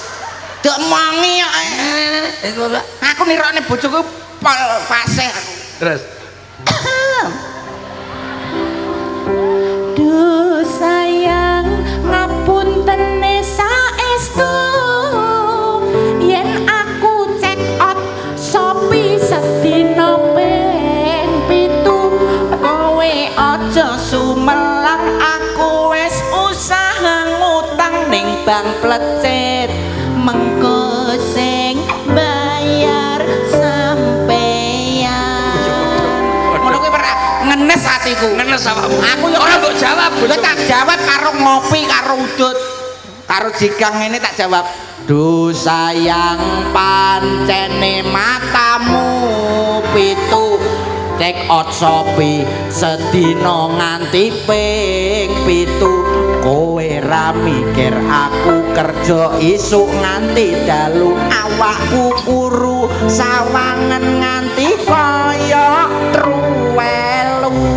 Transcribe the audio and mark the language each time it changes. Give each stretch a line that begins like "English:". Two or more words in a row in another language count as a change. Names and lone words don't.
Javanese: Dek mangi kok. Aku nirokne bojoku pol fasih aku. Terus Duh sayang ngapuntene saestu yen aku
English: check out
Javanese: Shopee sedina ping 7 kowe aja sumelang aku wis usaha ngutang ning bank plecet mengko sing bayar sampeyan. Ngono kuwi ora ngenes atiku. ngenes awakmu. Aku ya ora mbok jawab. Lha tak jawab karo ngopi karo udut. Karo jigang ini tak jawab. Duh sayang pancene matamu 7
English: take out
Javanese: Shopee sedina nganti ping 7 kowe ra mikir aku kerja isuk nganti dalu awakku kuru sawangan nganti kaya truwelu.